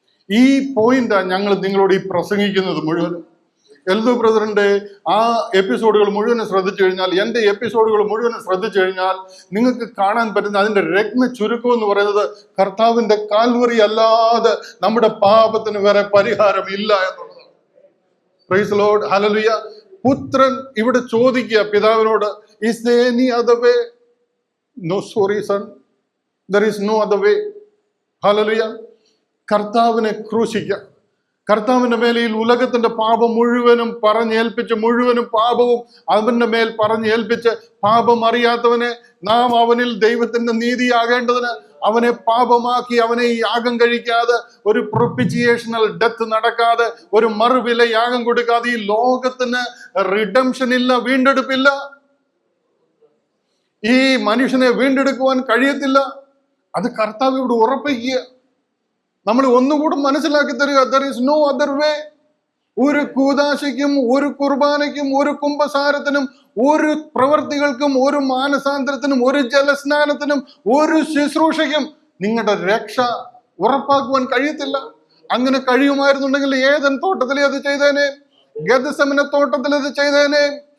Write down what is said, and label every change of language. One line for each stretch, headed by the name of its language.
Malayalam: ഈ പോയിന്റാണ് ഞങ്ങൾ നിങ്ങളോട് ഈ പ്രസംഗിക്കുന്നത് മുഴുവനും. എൽദോ ബ്രദറിന്റെ ആ എപ്പിസോഡുകൾ മുഴുവനും ശ്രദ്ധിച്ചു കഴിഞ്ഞാൽ, എൻ്റെ എപ്പിസോഡുകൾ മുഴുവനും ശ്രദ്ധിച്ചു കഴിഞ്ഞാൽ നിങ്ങൾക്ക് കാണാൻ പറ്റുന്ന അതിന്റെ രത്ന ചുരുക്കം എന്ന് പറയുന്നത്, കർത്താവിന്റെ കാൽവറി അല്ലാതെ നമ്മുടെ പാപത്തിന് വേറെ പരിഹാരം ഇല്ല എന്നുള്ളതാണ്. Praise Lord, hallelujah. പുത്രൻ ഇവിടെ ചോദിക്കുക പിതാവിനോട്,
English: is there any other way? No, sorry son, there is no other way.
Malayalam: Hallelujah. കർത്താവിനെ ക്രൂശിക്കുക. കർത്താവിന്റെ മേൽ ഈ ഉലകത്തിന്റെ പാപം മുഴുവനും പറഞ്ഞേൽപ്പിച്ച്, മുഴുവനും പാപവും അവന്റെ മേൽ പറഞ്ഞേൽപ്പിച്ച്, പാപം അറിയാത്തവനെ നാം അവനിൽ ദൈവത്തിന്റെ നീതിയാകേണ്ടതിന് അവനെ പാപമാക്കി, അവനെ യാഗം കഴിക്കാതെ, ഒരു പ്രൊപ്പിച്ചിയേഷണൽ ഡെത്ത് നടക്കാതെ, ഒരു മറുവില യാഗം കൊടുക്കാതെ ഈ ലോകത്തിന് റിഡംഷൻ ഇല്ല, വീണ്ടെടുപ്പില്ല. ഈ മനുഷ്യനെ വീണ്ടെടുക്കുവാൻ കഴിയത്തില്ല. അത് കർത്താവ് ഇവിടെ ഉറപ്പിക്കുക. നമ്മൾ ഒന്നുകൂടെ മനസ്സിലാക്കി തരിക,
English: there is no other way.
Malayalam: ഒരു കൂദാശയ്ക്കും, ഒരു കുർബാനയ്ക്കും, ഒരു കുംഭസാരത്തിനും, ഒരു പ്രവർത്തികൾക്കും, ഒരു മാനസാന്തരത്തിനും, ഒരു ജലസ്നാനത്തിനും, ഒരു ശുശ്രൂഷയ്ക്കും നിങ്ങളുടെ രക്ഷ ഉറപ്പാക്കുവാൻ കഴിയത്തില്ല. അങ്ങനെ കഴിയുമായിരുന്നുണ്ടെങ്കിൽ ഏദൻ തോട്ടത്തിലെ അത് ചെയ്തേനെ, ഗെത്സമനെ തോട്ടത്തിൽ അത് ചെയ്തേനെ.